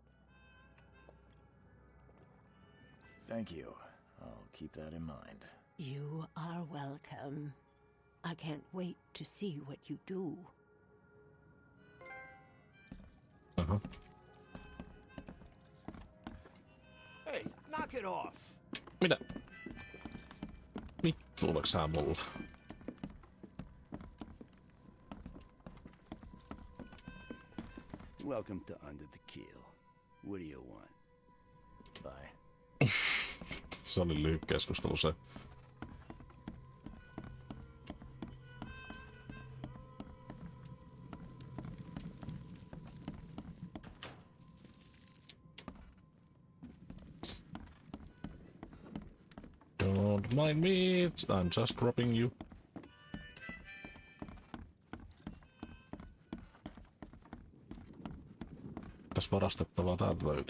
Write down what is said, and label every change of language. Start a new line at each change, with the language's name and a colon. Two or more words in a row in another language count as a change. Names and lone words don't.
English: Thank you. I'll keep that in mind. You are welcome. I can't wait to see what you do. Uh-huh. Hey, knock it off.
Finnish: Mitä? Vittu, oliko sä mulla?
English: Welcome to Under the Keel. What do you want? Bye.
Finnish: Se oli lyhyt keskustelu se.
English: Don't mind me, I'm just dropping you.
Finnish: Tässä varastettavaa täältä löytyy.